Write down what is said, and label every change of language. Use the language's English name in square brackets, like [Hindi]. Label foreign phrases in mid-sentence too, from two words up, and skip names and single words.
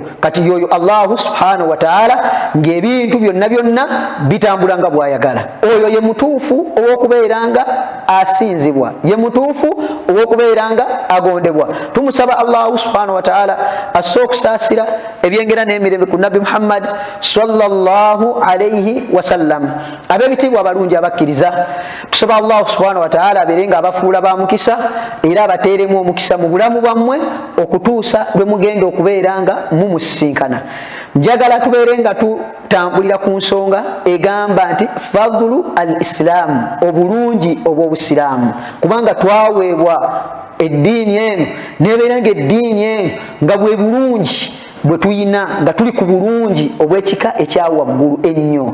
[Ganda] Kati yoyo [Arabic] الله سبحانه وتعالى [Ganda] ng'ebintu byonna byonna bitambula nga bw'ayagala. Oyo ye mutuufu ow'okubeera nga asinzibwa, ye mutuufu ow'okubeera nga agondebwa. Tumusaba [Arabic] الله سبحانه وتعالى [Ganda] asse okusaasira ebyengera n'emirembe ku Nabi Muhammad [Arabic] صلى الله عليه وسلم. [Ganda] Ab'ebitiibwa abalungi abakkiriza, tusaba [Arabic] الله سبحانه وتعالى [Ganda] abeere nga abafuula ba mukisa era abateeremu omukisa mu bulamu bwammwe okutuusa lwe mugenda okubeera nga mumusisinkana. Njagala tubeere nga tutambulira ku nsonga egamba nti [Arabic] فضل الإسلام, [Ganda] obulungi obw'obusiraamu, kubanga twaweebwa eddiini eno nebeera nga eddiini eno nga bwe bulungi bwe tuyina, nga tuli ku bulungi obw'ekika ekyawaggulu ennyo.